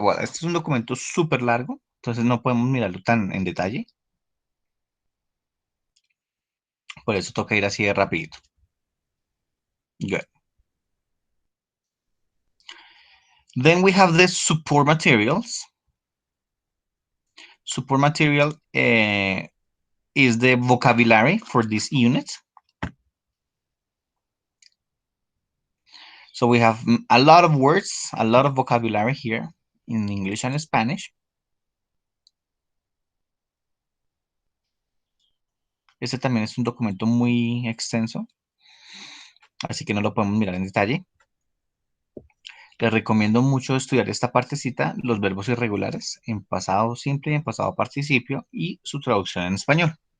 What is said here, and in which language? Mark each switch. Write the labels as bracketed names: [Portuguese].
[Spanish] Bueno, este es un documento súper largo, entonces no podemos mirarlo tan en detalle. Por eso toca ir así de rapidito. [English] Good. Then we have the support materials. Support material is the vocabulary for this unit. So we have a lot of words, a lot of vocabulary here in English and Spanish. [Spanish] Este también es un documento muy extenso, así que no lo podemos mirar en detalle. Les recomiendo mucho estudiar esta partecita, los verbos irregulares en pasado simple y en pasado participio y su traducción en español.